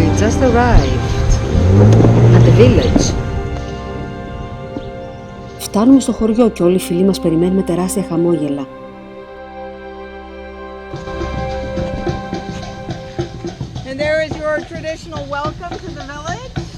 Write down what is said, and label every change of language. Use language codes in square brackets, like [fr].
[en] Just arrived at the village. [el] Φτάνουμε στο χωριό και όλοι οι φίλοι μας περιμένουν με τεράστια χαμόγελα. [en] And there is your traditional welcome to the village.